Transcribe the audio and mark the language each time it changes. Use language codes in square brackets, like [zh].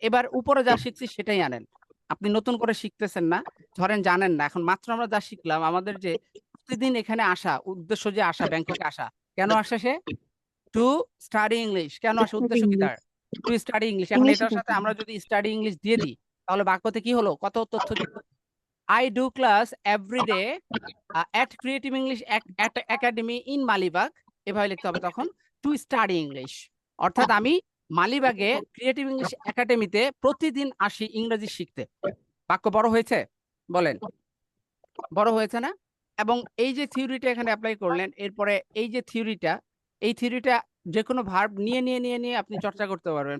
[bn] এবার উপরে যা শিখছি সেটাই আনেন, আপনি নতুন করে শিখতেছেন না, ধরেন জানেন না, এখন মাত্র আমরা যা শিখলাম, আমাদের যে প্রতিদিন এখানে আসা উদ্দেশ্য, যে আসা ব্যাংককে আসা, কেন আসে সে? [en] To study English. [bn] কেন আসে? উদ্দেশ্য কি তার? To study English. এখন এটার সাথে আমরা যদি স্টাডি ইংলিশ দিয়ে দিই তাহলে বাক্যতে কি হলো? কত তথ্য যুক্ত। [en] I do class every day at Creative English Academy in Malibag, [bn] এভাবে লিখতে হবে তখন, [en] To study English. [bn] অর্থাৎ আমি মালিবাগে ক্রিয়েটিভ ইংলিশ একাডেমিতে প্রতিদিন আসি ইংরেজি শিখতে। বাক্য বড় হয়েছে? বলেন, বড় হয়েছে না? এবং এই যে থিওরিটা এখানে অ্যাপ্লাই করলেন, এরপরে এই যে থিওরিটা, এই থিওরিটা যে কোনো ভার্ব নিয়ে আপনি চর্চা করতে পারবেন।